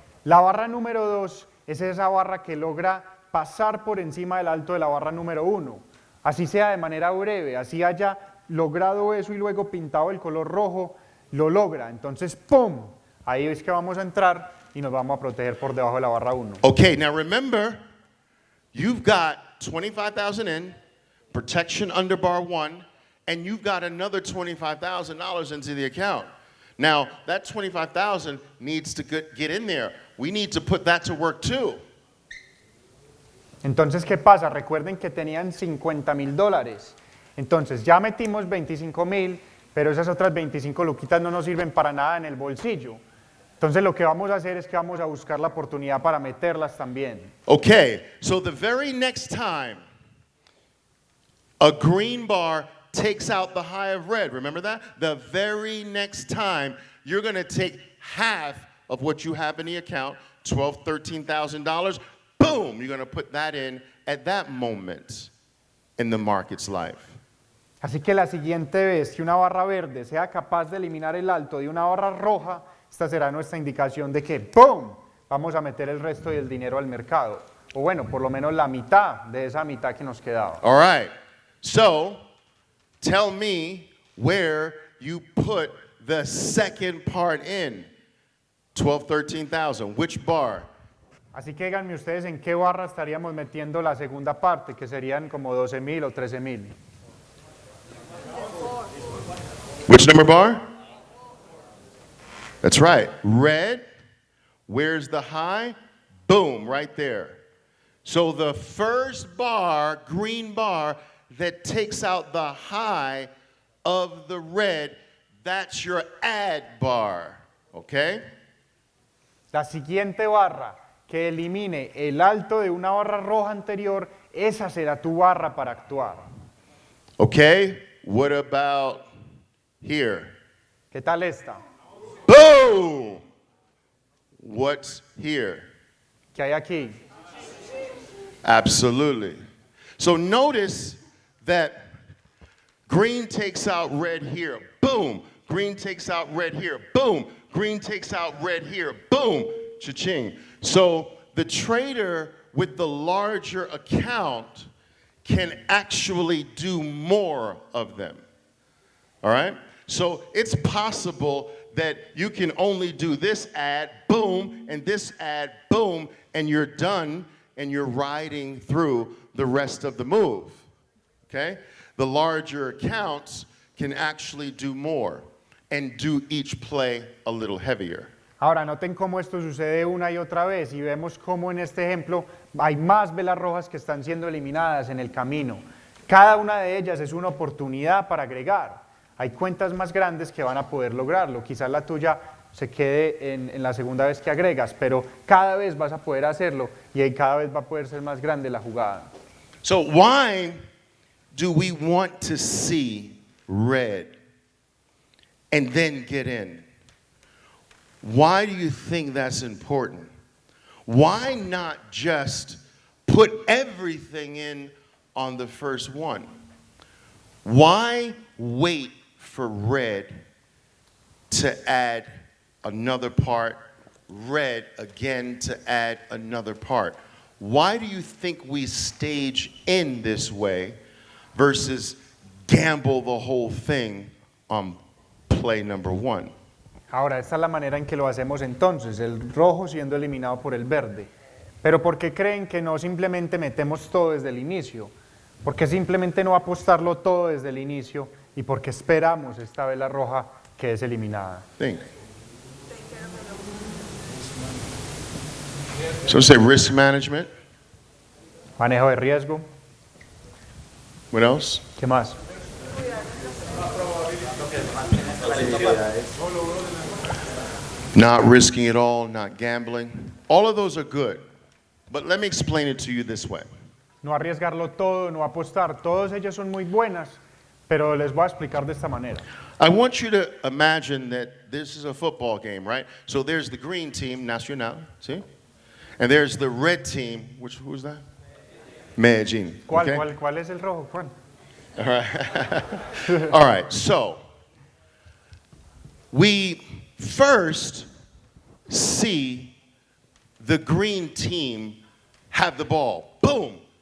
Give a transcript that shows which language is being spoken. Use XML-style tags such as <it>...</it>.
<es>La barra número 2 es esa barra que logra pasar por encima del alto de la barra número 1. Así sea de manera breve, así haya logrado eso y luego pintado el color rojo, lo logra. Entonces, ¡pum! Ahí es que vamos a entrar y nos vamos a proteger por debajo de la barra 1.</es> <en>Okay, now remember, you've got 25,000 in, protection under bar 1, and you've got another $25,000 into the account. Now, that $25,000 needs to get in there. We need to put that to work too. Entonces, ¿qué pasa? Recuerden que tenían $50,000. Entonces, ya metimos 25,000, pero esas otras 25 luquitas no nos sirven para nada en el bolsillo. Entonces, lo que vamos a hacer es que vamos a buscar la oportunidad para meterlas también. Okay, so the very next time a green bar takes out the high of red, remember that? The very next time, you're going to take half of what you have in the account, $12,000, $13,000, boom, you're going to put that in at that moment in the market's life.</en> <es>Así que la siguiente vez que una barra verde sea capaz de eliminar el alto de una barra roja, esta será nuestra indicación de que ¡pum! Vamos a meter el resto del dinero al mercado. O bueno, por lo menos la mitad de esa mitad que nos quedaba.</es> <en>All right, so tell me where you put the second part in. 12, 13,000. Which bar?</en> <es>Así que díganme ustedes en qué barra estaríamos metiendo la segunda parte, que serían como 12,000 o 13,000.</es> <en>Which number bar? That's right. Red. Where's the high? Boom, right there. So the first bar, green bar, that takes out the high of the red, that's your add bar, okay?</en> <es>La siguiente barra que elimine el alto de una barra roja anterior, esa será tu barra para actuar.</es> <en>Okay, what about here?</en> <es>¿Qué tal esta?</es> <en>Boom! What's here?</en> <es>¿Qué hay aquí?</es> <en>Absolutely. So notice that green takes out red here, boom. Green takes out red here, boom. Green takes out red here, boom. Cha-ching. So the trader with the larger account can actually do more of them. All right? So it's possible that you can only do this ad, boom, and this ad, boom, and you're done, and you're riding through the rest of the move. Okay? The larger accounts can actually do more and do each play a little heavier.</en> <es>Ahora, noten cómo esto sucede una y otra vez y vemos cómo en este ejemplo hay más velas rojas que están siendo eliminadas en el camino. Cada una de ellas es una oportunidad para agregar. Hay cuentas más grandes que van a poder lograrlo. Quizás la tuya se quede en la segunda vez que agregas, pero cada vez vas a poder hacerlo y ahí cada vez va a poder ser más grande la jugada.</es> <en>So why do we want to see red and then get in? Why do you think that's important? Why not just put everything in on the first one? Why wait for red to add another part, red again to add another part? Why do you think we stage in this way versus gamble the whole thing on play number one?</en> <es>Ahora, esta es la manera en que lo hacemos entonces, el rojo siendo eliminado por el verde. Pero ¿por qué creen que no simplemente metemos todo desde el inicio? ¿Por qué simplemente no apostarlo todo desde el inicio? ¿Y por qué esperamos esta vez la roja que es eliminada?</es> <en>Think. So say risk management.</en> <es>Manejo de riesgo.</es> <en>What else?</en> <es>¿Qué más?</es> <en>Not risking it all, not gambling. All of those are good. But let me explain it to you this way.</en> <es>No arriesgarlo todo, no apostar. Todas ellas son muy buenas, pero les voy a explicar de esta manera.</es> <en>I want you to imagine that this is a football game, right? So there's the green team, Nacional, see? And there's the red team, who's that?</en> <es>Medellín. ¿Cuál,</es> <en>okay?</en> <es>cuál es el rojo, Juan?</es> <en>All right. All right, so we first see the green team have the ball. Boom.</en>